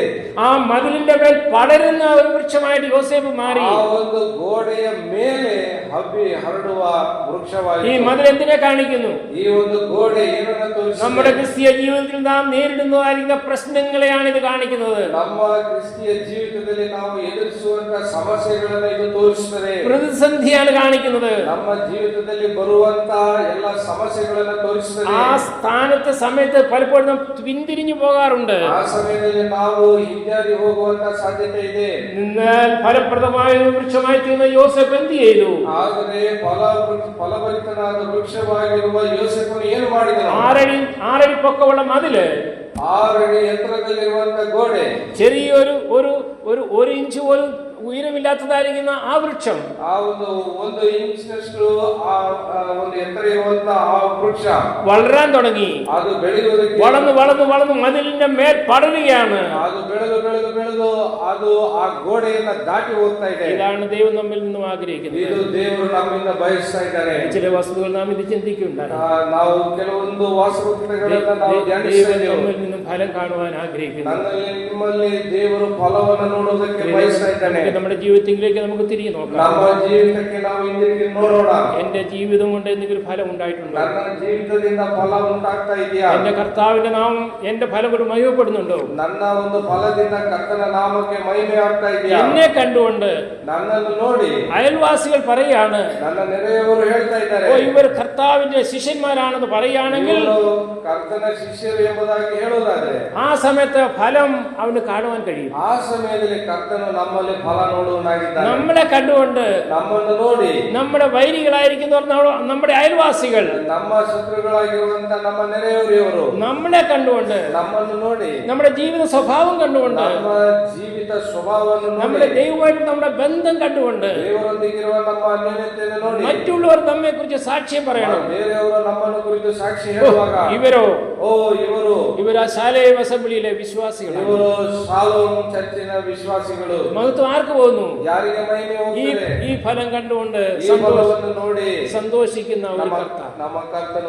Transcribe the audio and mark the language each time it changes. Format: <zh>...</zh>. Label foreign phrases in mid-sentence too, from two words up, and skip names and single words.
<ml>ആ മതിലിന്റെ മേൽ പടരുന്ന ഒരു വൃക്ഷമായിട്ട് യോസേഫ് മാറി.</ml> <kn>ಆ ಒಂದು ಗೋಡೆಯ ಮೇಲೆ ಹಬ್ಬಿ ಹರಡುವ ವೃಕ್ಷವಾಗಿ.</kn> <ml>ഈ മതിൽ എന്തിനെ കാണിക്കുന്നു?</ml> <kn>ഈ ಒಂದು ಗೋಡೆ ಏನನ್ನು ತೋರಿಸುತ್ತದೆ?</kn> <ml>നമ്മുടെ ക്രിസ്തീയ ജീവിതത്തിൽ നാം നേരിടുന്നതായിരിക്കുന്ന പ്രശ്നങ്ങളെയാണ് ഇത് കാണിക്കുന്നത്.</ml> <kn>ನಮ್ಮ ಕ್ರಿಸ್ತಿಯ ಜೀವಿತದಲ್ಲಿ ನಾವು ಎದುರಿಸುವಂತ ಸಮಸ್ಯೆಗಳನ್ನು ಇದು ತೋರಿಸುತ್ತದೆ.</kn> <ml>പ്രതിസന്ധിയാണ് കാണിക്കുന്നത്.</ml> <kn>ನಮ್ಮ ಜೀವಿತದಲ್ಲಿ ಬರುವಂತ ಎಲ್ಲ ಸಮಸ್ಯೆಗಳನ್ನು ತೋರಿಸುತ್ತದೆ.</kn> <ml>ആ സ്ഥാനത്തെ സമയത്ത് പലപ്പോഴും നാം പിന്തിരിഞ്ഞു പോകാറുണ്ട്.</ml> <kn>ಆ ಸಮಯದಲ್ಲಿ ನಾವು ಹಿಂಜಾರಿ ಹೋಗುವಂತ ಸಾಧ್ಯತೆ ಇದೆ.</kn> <ml>എന്നാൽ ഫലപ്രദമായ ഒരു വൃക്ഷമായി തീർന്ന യോസേഫ് എന്ത് ചെയ്തു?</ml> <kn>ಆದರೆ ಫಲಭರಿತನಾದ ವೃಕ್ಷವಾಗಿರುವ ಯೋಸೇಫನು ಏನು ಮಾಡಿದನು?</kn> <ml>6 അടി പൊക്കമുള്ള മതില്,</ml> <kn>6 ಅಡಿ ಎತ್ತರದಲ್ಲಿರುವಂತ ಗೋಡೆ,</kn> <ml>ചെറിയൊരു ഒരു ഇഞ്ച് പോലും ഉയരമില്ലാത്തതായിരിക്കുന്ന ആ വൃക്ഷം,</ml> <kn>ಆ ಒಂದು ಇಂಚಿನಷ್ಟು ಒಂದು ಎತ್ತರ ಇರುವಂತ ಆ ವೃಕ್ಷ</kn> <ml>വളരാൻ തുടങ്ങി.</ml> <kn>ಅದು ಬೆಳೆಯುವುದಕ್ಕೆ</kn> <ml>വളർന്നു മതിലിന്റെ മേൽ പടരുകയാണ്.</ml> <kn>ಅದು ಬೆಳೆದು ಅದು ಆ ಗೋಡೆಯನ್ನ ದಾಟಿ ಹೋಗ್ತಾ ಇದೆ.</kn> <ml>ഇതാണ് ദൈവം നമ്മിൽ നിന്നും ആഗ്രഹിക്കുന്നത്.</ml> <kn>ಇದು ದೇವರು ನಮ್ಮಿಂದ ಬಯಸ್ತಾ ಇದ್ದಾರೆ.</kn> <ml>ചില വസ്തുക്കൾ നാം ഇത് ചിന്തിക്കുന്നുണ്ട്.</ml> <kn>ನಾವು ಕೆಲವೊಂದು ವಾಸ್ತವಿಕತೆಗಳನ್ನ ನಾವು ಧ್ಯಾನಿಸ್ತಾ ಇದ್ದೇವೆ.</kn> <ml>നമ്മിൽ നിന്നും ഫലം കാണുവാൻ ആഗ്രഹിക്കുന്നു.</ml> <kn>ನನ್ನಲ್ಲಿ ನಿಮ್ಮಲ್ಲಿ ದೇವರು ಫಲವನ್ನು ನೋಡುವುದಕ್ಕೆ ಬಯಸ್ತಾ ಇದ್ದಾನೆ.</kn> <ml>നമ്മുടെ ജീവിതത്തിലേക്ക് നമുക്ക് തിരികെ നോക്കാം.</ml> <kn>ನಮ್ಮ ಜೀವಿತಕ್ಕೆ ನಾವು ಹಿಂದಿರುಗಿ ನೋಡೋಣ.</kn> <ml>എന്റെ ജീവിതം കൊണ്ട് എന്തെങ്കിലും ഫലം ഉണ്ടായിട്ടുണ്ടോ?</ml> <kn>ನನ್ನ ಜೀವಿತದಿಂದ ಫಲ ಉಂಟಾಗ್ತಾ ಇದೆಯಾ?</kn> <ml>എന്റെ കർത്താവിന്റെ നാമം എന്റെ ഫലം കൊണ്ട് മഹിമപ്പെടുന്നുണ്ടോ?</ml> <kn>ನನ್ನ ಒಂದು ಫಲದಿಂದ ಕರ್ತನ ನಾಮಕ್ಕೆ ಮಹಿಮೆ ಆಗ್ತಾ ಇದೆಯಾ?</kn> <ml>എന്നെ കണ്ടുകൊണ്ട്</ml> <kn>ನನ್ನನ್ನು ನೋಡಿ</kn> <ml>അയൽവാസികൾ പറയാണ്,</ml> <kn>ನನ್ನ ನೆರೆಯವರು ಹೇಳ್ತಾ ಇದ್ದಾರೆ,</kn> <ml>ഓ ഇവർ കർത്താവിന്റെ ശിഷ്യന്മാരാണെന്ന് പറയുകയാണെങ്കിൽ</ml> <kn>ಇವರು ಕರ್ತನ ಶಿಷ್ಯರು ಎಂಬುದಾಗಿ ಹೇಳುವುದಾದ್ರೆ</kn> <ml>ആ സമയത്ത് ഫലം അവന് കാണുവാൻ കഴിയും.</ml> <kn>ಆ ಸಮಯದಲ್ಲಿ ಕರ್ತನು ನಮ್ಮಲ್ಲಿ ಫಲ ನೋಡುವನಾಗಿದ್ದಾನೆ.</kn> <ml>നമ്മളെ കണ്ടുകൊണ്ട്,</ml> <kn>ನಮ್ಮನ್ನು ನೋಡಿ,</kn> <ml>നമ്മുടെ വൈരികളായിരിക്കുന്നവർ നമ്മുടെ അയൽവാസികൾ,</ml> <kn>ನಮ್ಮ ശത്ರುಗಳಾಗಿರುವಂತ ನಮ್ಮ ನೆರೆಯವರು ಇವರು</kn> <ml>നമ്മളെ കണ്ടുകൊണ്ട്,</ml> <kn>ನಮ್ಮನ್ನು ನೋಡಿ,</kn> <ml>നമ്മുടെ ജീവിത സ്വഭാവം കണ്ടുകൊണ്ട്,</ml> <kn>ನಮ್ಮ ಜೀವಿತ ಸ್ವಭಾವವನ್ನು</kn> <ml>നമ്മുടെ</ml> <kn>ನೋಡಿ,</kn> <ml>ദൈവമായിട്ട് നമ്മുടെ ബന്ധം കണ്ടുകൊണ്ട്</ml> <kn>ದೇವರೊಂದಿಗಿರುವ ನಮ್ಮ ಅನ್ಯೋನ್ಯತೆಯನ್ನು ನೋಡಿ,</kn> <ml>മറ്റുള്ളവർ നമ്മെ കുറിച്ച് സാക്ഷ്യം പറയണം.</ml> <kn>ಬೇರೆಯವರು ನಮ್ಮನ್ನು ಕುರಿತು ಸಾಕ್ಷಿ ಹೇಳುವಾಗ</kn> <ml>ഇവരോ</ml> <kn>ಇವರು</kn> <ml>ആ ശാലേം അസംബ്ലിയിലെ വിശ്വാസികളാണ്.</ml> <kn>ಇವರು ಶಾಲೋಮ್ ಚರ್ಚಿನ ವಿಶ್ವಾಸಿಗಳು.</kn> <ml>മഹത്വം ആർക്ക് പോകുന്നു?</ml> <kn>ಯಾರಿಗೆ ಮಹಿಮೆ ಹೋಗುತ್ತದೆ?</kn> <ml>ഈ ഫലം കണ്ടുകൊണ്ട്</ml> <kn>ಈ ಫಲವನ್ನು ನೋಡಿ</kn> <ml>സന്തോഷിക്കുന്ന ഒരു</ml> <kn>ನಮ್ಮ ಕರ್ತನು</kn>